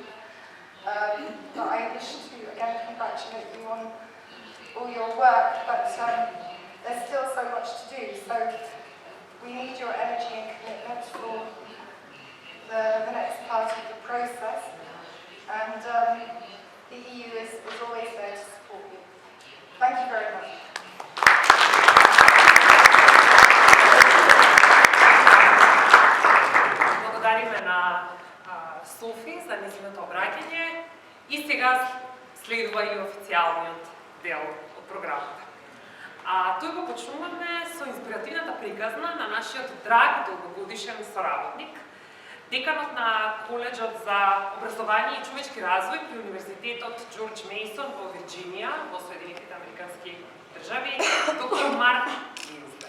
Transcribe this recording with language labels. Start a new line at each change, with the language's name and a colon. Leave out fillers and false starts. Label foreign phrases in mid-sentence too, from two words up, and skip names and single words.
English: But I wish to again congratulate you on all your work, but there's still so much to do. So we need your energy and commitment for the next part of the process. And the EU is always there to support you. Thank you very much.
Macedonian: Благодариме на Софи за незиното обраќање и сега следува и официјалниот дел од програмата. Тој го почнуваме со инспиративната приказна на нашиот драг долгогодишен соработник, деканот на Коледжот за образование и човечки развој при Универзитетот Джордж Мейсон во Вирџинија, во Соединетите Американски држави, доктор Марк Гинзберг.